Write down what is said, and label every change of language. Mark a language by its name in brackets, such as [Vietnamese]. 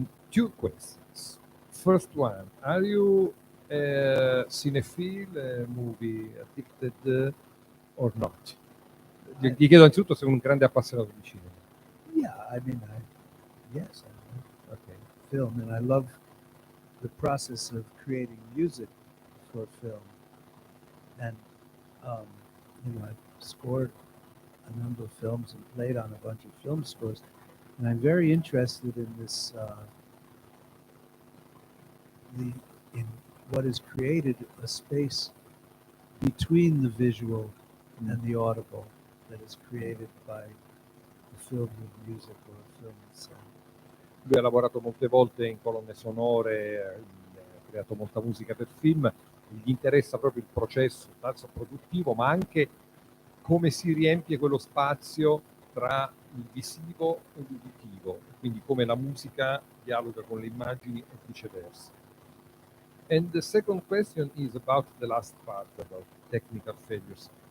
[English] Two questions. First one, are you a cinephile, movie addicted or not? [Italian] Gli chiedo anzitutto se è un grande appassionato di cinema. [English] Yeah, I mean, yes, I love film, and I love the process of creating music for film. And you know, I've scored a number of films and played on a bunch of film scores, and I'm very interested in this in what is created, a space between the visual and the audible that is created by a film with music or a film with sound. [Italian] Lui ha lavorato molte volte in colonne sonore, ha creato molta musica per film, gli interessa proprio il processo tanto produttivo, ma anche come si riempie quello spazio tra il visivo e l'uditivo, quindi come la musica dialoga con le immagini e viceversa. [English] And the second question is about the last part, about technical failures.